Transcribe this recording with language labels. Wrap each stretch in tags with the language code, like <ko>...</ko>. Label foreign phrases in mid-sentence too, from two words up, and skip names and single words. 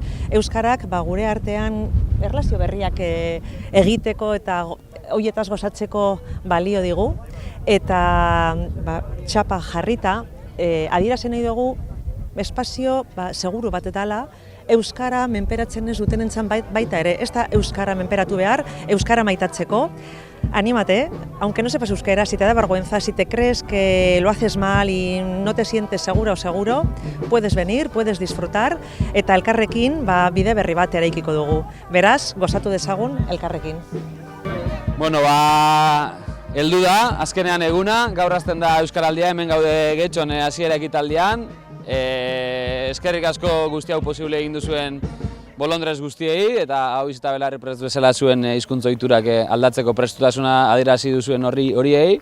<eu>Euskarak gure artean erlazio berriak egiteko eta horietaz gozatzeko balio digu, eta txapa jarrita, adierazi nahi dugu espazio seguru bat dela, Euskara menperatzen ez dutenentzan baita ere, ez da Euskara menperatu behar, Euskara maitatzeko.</eu> <es>Anímate, aunque no sepas euskera, si te da vergüenza, si te crees que lo haces mal y no te sientes segura o seguro, puedes venir, puedes disfrutar,</es> <eu>eta elkarrekin bide berri bat eraikiko dugu. Beraz, gozatu dezagun elkarrekin. Bueno, heldu da, azkenean eguna, gaur hasten da Euskaraldia, hemen gaude Getxon hasiera ekitaldian. Eskerrik asko guzti hau posible egin duzuen bolondrez guztiei, eta hau izita belarri prest bezala zuen hizkuntza ohiturak aldatzeko prestutasuna adierazi duzuen horiei.</eu>